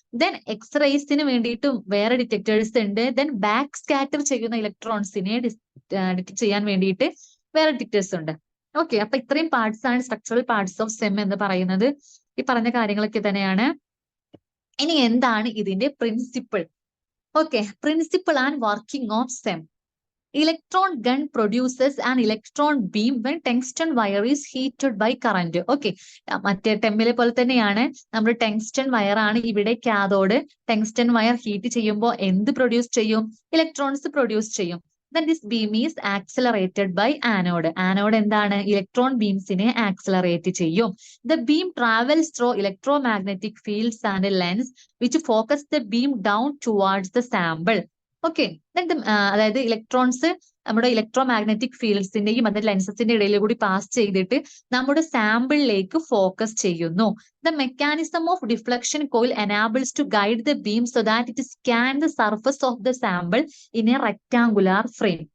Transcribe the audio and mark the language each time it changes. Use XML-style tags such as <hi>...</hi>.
<ml>Then എക്സ്റേസിന് വേണ്ടിയിട്ട് വേറെ detectors ഉണ്ട്. ദെൻ ബാക്ക് സ്കാറ്റർ ചെയ്യുന്ന ഇലക്ട്രോൺസിനെ ഡിറ്റക്ട് ചെയ്യാൻ വേണ്ടിയിട്ട് വേറെ ഡിറ്റക്ടേഴ്സ് ഉണ്ട്. ഓക്കെ, അപ്പൊ ഇത്രയും പാർട്സ് ആണ്</ml> <en>structural parts of SEM</en> <ml>എന്ന് പറയുന്നത്. ഈ പറഞ്ഞ കാര്യങ്ങളൊക്കെ തന്നെയാണ്. ഇനി എന്താണ് ഇതിന്റെ principle?</ml> <en>Okay, principle and working of SEM. Electron gun produces an electron beam when tungsten wire is heated by current.</en> <ml>Okay, മറ്റേ ടെമ്മിലെ പോലെ തന്നെയാണ്. നമ്മുടെ ടങ്സ്റ്റൺ വയർ ആണ് ഇവിടെ കാഥോഡ്. ടങ്സ്റ്റൺ വയർ ഹീറ്റ് ചെയ്യുമ്പോൾ എന്ത് പ്രൊഡ്യൂസ് ചെയ്യും? ഇലക്ട്രോൺസ് പ്രൊഡ്യൂസ് ചെയ്യും.</ml> <en>Then this beam is accelerated by anode. Anode എന്താണ്?</en> <ml>ഇലക്ട്രോൺ ബീംസിനെ ആക്സിലറേറ്റ് ചെയ്യും.</ml> <en>The beam travels through electromagnetic fields and a lens which focus the beam down towards the sample.</en> <ml>Okay, അതായത് electrons നമ്മുടെ electro magnetic ഫീൽഡ്സിന്റെയും അതിന്റെ ലെൻസസിന്റെ ഇടയിൽ കൂടി pass ചെയ്തിട്ട് നമ്മുടെ സാമ്പിളിലേക്ക് focus ചെയ്യുന്നു.</ml> <en>The mechanism of deflection coil enables to guide the beam so that it scan the surface of the sample in a rectangular frame.</en>